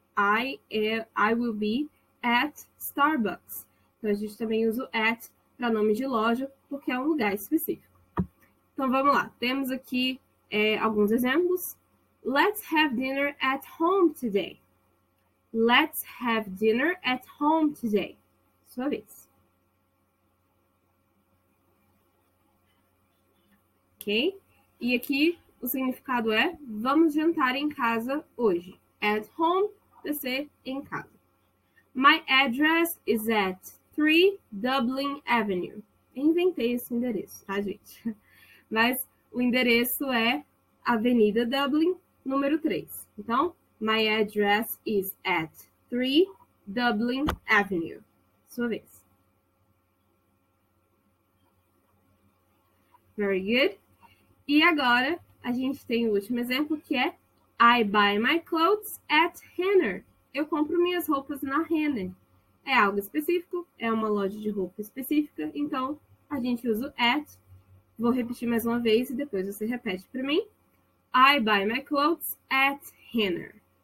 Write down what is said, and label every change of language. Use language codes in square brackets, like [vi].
[en] I will be at Starbucks. [pt] Então, a gente também usa o at para nome de loja porque é um lugar específico. Então, vamos lá. Temos aqui alguns exemplos. [en] Let's have dinner at home today. Let's have dinner at home today. [pt] Sua vez. Ok? E aqui o significado é vamos jantar em casa hoje. [en] At home, [pt] descer em casa. [en] My address is at 3 Dublin Avenue. [pt] Eu inventei esse endereço, tá, gente? Mas o endereço é Avenida Dublin, número 3. [en] Então, my address is at 3 Dublin Avenue. [pt] Sua vez. [en] Very good. [pt] E agora, a gente tem o último exemplo, que é [en] I buy my clothes at Renner. [pt] Eu compro minhas roupas na Renner. É algo específico, é uma loja de roupa específica, então a gente usa o at. Vou repetir mais uma vez e depois você repete para mim. [en] I buy my clothes at Renner.